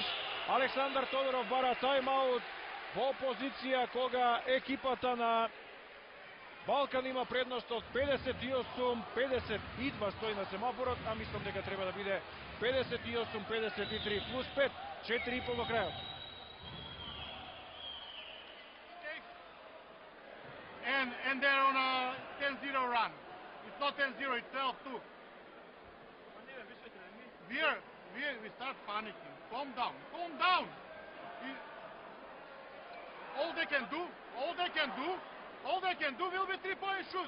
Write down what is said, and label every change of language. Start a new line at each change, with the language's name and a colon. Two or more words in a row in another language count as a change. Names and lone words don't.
Macedonian: Александар Тодоров бара тајмаут во позиција кога екипата на Балкан има предност од 58-52 стои на семафорот, а мислам дека треба да биде 58-53 плюс 5, 4,5 до крајот.
English: And they're on a 10-0 run. It's not 10-0, it's 12-2. We start panicking. Calm down. All they can do will be 3-point shoot.